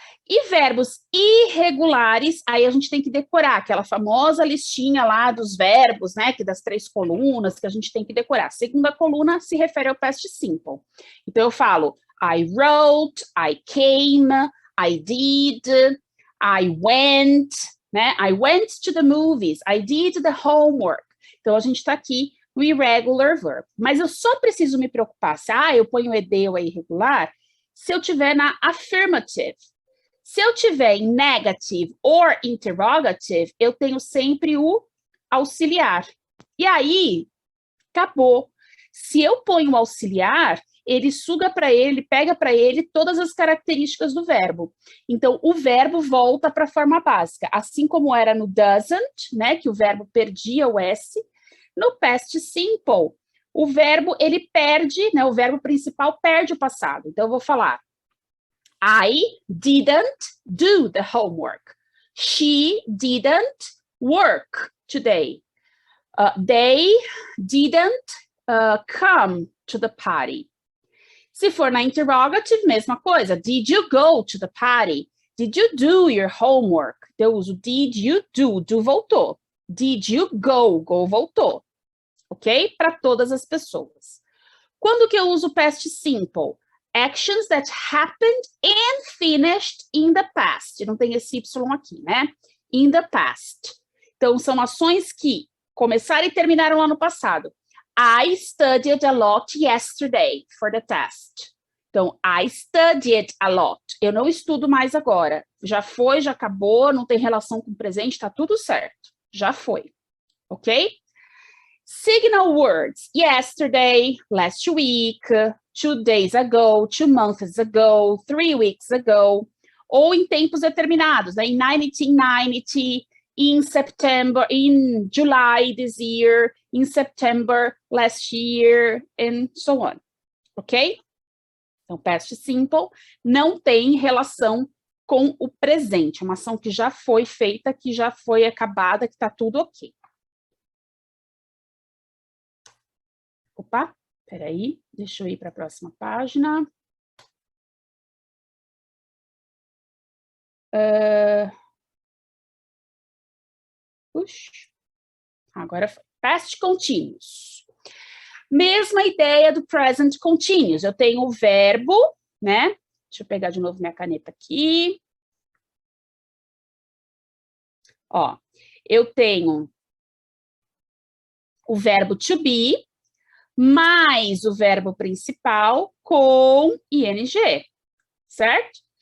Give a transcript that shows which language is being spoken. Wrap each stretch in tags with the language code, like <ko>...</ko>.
<pt>E verbos irregulares, aí a gente tem que decorar aquela famosa listinha lá dos verbos, né, que das 3 colunas que a gente tem que decorar. A segunda coluna se refere ao past simple. Então eu falo,</pt> <en>I wrote, I came, I did, I went, né? I went to the movies, I did the homework.</en> <pt>Então a gente está aqui no irregular verb. Mas eu só preciso me preocupar se eu ponho ed ou é irregular se eu tiver na affirmative. Se eu tiver em negative or interrogative, eu tenho sempre o auxiliar. E aí, acabou. Se eu ponho o auxiliar, ele suga para ele, pega para ele todas as características do verbo. Então, o verbo volta para a forma básica, assim como era no doesn't, né, que o verbo perdia o S. No past simple, o verbo, ele perde, né, o verbo principal perde o passado. Então, eu vou falar,</pt> <en>I didn't do the homework. She didn't work today. They didn't come to the party.</en> <pt>Se for na interrogative, mesma coisa.</pt> <en>Did you go to the party? Did you do your homework?</en> <pt>Eu uso did you do, do voltou. Did you go, go voltou. Ok? Para todas as pessoas. Quando que eu uso past simple?</pt> <en>Actions that happened and finished in the past.</en> <pt>Não tem esse Y aqui, né?</pt> <en>In the past.</en> <pt>Então, são ações que começaram e terminaram lá no passado.</pt> <en>I studied a lot yesterday for the test. Então, I studied a lot.</en> <pt>Eu não estudo mais agora. Já foi, já acabou, não tem relação com o presente, tá tudo certo. Já foi. Ok?</pt> <en>Signal words. Yesterday, last week, 2 days ago, 2 months ago, 3 weeks ago.</en> <pt>Ou em tempos determinados, né? Em 1990,</pt> <en>in September, in July this year, in September last year, and so on.</en> <pt>Ok? Então, past simple não tem relação com o presente. É uma ação que já foi feita, que já foi acabada, que está tudo ok. Opa, peraí, deixa eu ir para a próxima página. Agora foi. Past continuous. Mesma ideia do present continuous. Eu tenho o verbo, né? Deixa eu pegar de novo minha caneta aqui. Ó, eu tenho o verbo to be, mais o verbo principal com ing, certo?</pt>